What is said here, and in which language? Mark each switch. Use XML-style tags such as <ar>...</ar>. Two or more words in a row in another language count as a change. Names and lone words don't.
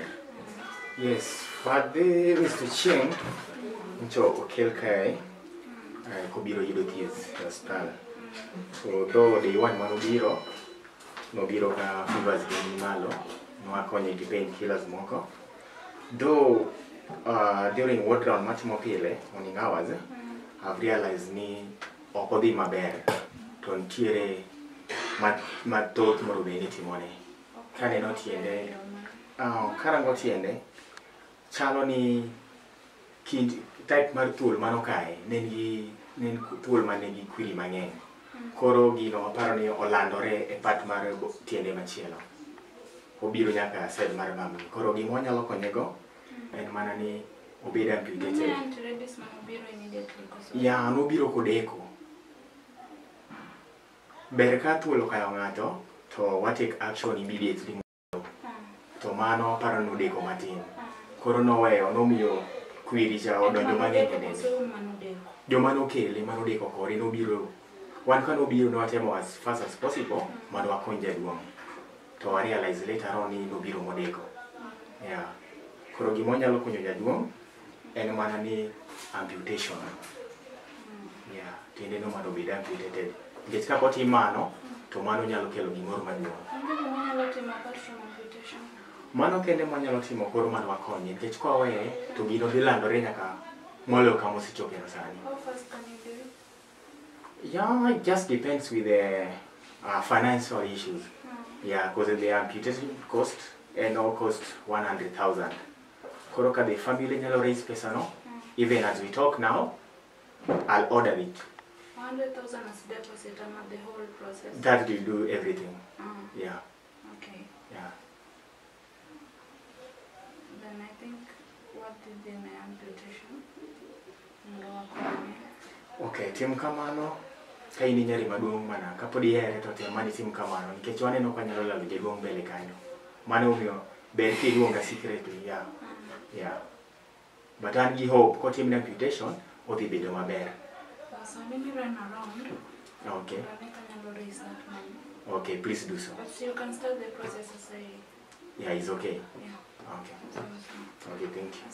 <en>Yes, Father Mr. Cheng,</en> <luo>ncho okel kai, kobiro yudo thieth e hospital.</luo> <en>So though the one</en> <luo>manobiro, nobiro ka fevers gi malo, no akonye gi painkillers moko.</luo> <en>Though during ward round much more</en> <luo>pile,</luo> <en>morning hours, I've realized</en> <luo>ni okodhi maber to ntiere mathoth moro be ni timone. Kaneno tiende, karango tiende, chalo ni</luo> <en>kind type</en> <luo>mar thuol mano kae, nen thuol manigi kwiri mang'eny. Koro gino aparo ni olandore e part mar tiende machielo. Obiro nyaka side mar mamni. Koro gima wanyalo konyego en mana ni obed amputated. Ya, nobiro kodeko. Ber ka thuol okayo ng'ato, to wa</luo> <en>take action immediately.</en> <luo>To mano paro nodeko matin. Koro noweyo, nomiyo kwiri cha odonjo mang'eny e dende. Joma nokele manodeko kore nobiro. Wan ka nobiro nowatemo</luo> <en>as fast as possible,</en> <luo>mondo wakony jaduong'. To</luo> <en>I realize later on</en> <luo>ni nobiro modeko. Yeah. Koro gima wanyalo konyo jaduong' en mana ni amputation. Yeah, tiende no mondo obed amputated. Nikech ka otim mano, to mano nyalo kelo gimoro maduong'. Mano kende manyalo timo koro mondo wakonye, nikech ka waweye to gino dhi landore nyaka moloyo kama osechope sani.</luo> <en>How fast can you do it? Yeah, it just depends with the financial issues. Yeah, because the amputation cost and all cost 100,000.</en> <luo>Koroka</luo> <en>the family</en> <luo>nyalo raise pesa no.</luo> <en>Even as we talk now, I'll order it. 100,000 as deposit and the whole process. That will do everything. Yeah. Okay. Yeah. Then I think what did the amputation?</en> <luo>Okay, tim kamano. Ka in nyari maduong' mana kapod ihere to tem mani tim kamano nikech waneno ka nyalo lalo jaduong' mbele kanyo. Mano omiyo ber kiluonga secretly.</luo> <en>Yeah. Yeah.</en> <luo>But an gi hope kotim amputation odhi bedo maber.</luo> <en>So maybe run around. Okay. But I can raise that money. Okay, please do so. But you can start the process as I. Yeah, it's okay. Yeah. Okay. Okay, thank you.</en>